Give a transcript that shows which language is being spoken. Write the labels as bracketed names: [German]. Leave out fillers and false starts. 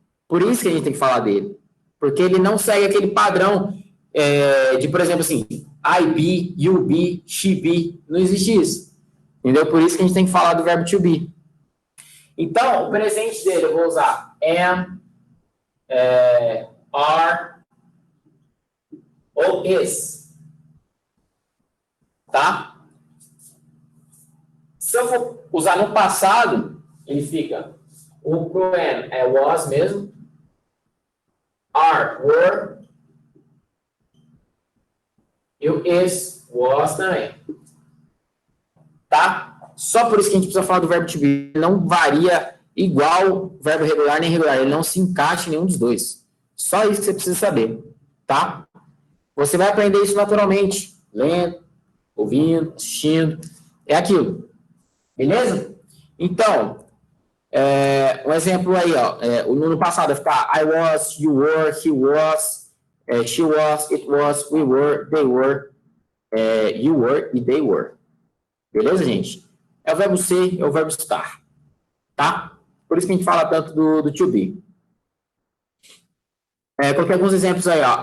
[Portuguese] Por isso que a gente tem que falar dele. Porque ele não segue aquele padrão de, por exemplo, assim, [English] I be, you be, she be. [Portuguese] Não existe isso. Entendeu? Por isso que a gente tem que falar do verbo to be. Então, o presente dele eu vou usar am, are, ou is. Tá? Se eu for usar no passado, ele fica o pronoun was mesmo, are, were, e o is, was também. Tá? Só por isso que a gente precisa falar do verbo to be. Não varia igual verbo regular nem irregular. Ele não se encaixa em nenhum dos dois. Só isso que você precisa saber. Tá? Você vai aprender isso naturalmente. Lendo, ouvindo, assistindo. É aquilo. Beleza? Então, um exemplo aí, ó. No passado vai ficar [English] I was, you were, he was, she was, it was, we were, they were, you were e they were. [Portuguese] Beleza, gente? É o verbo ser, é o verbo estar. Tá? Por isso que a gente fala tanto do to be. Coloquei alguns exemplos aí, ó.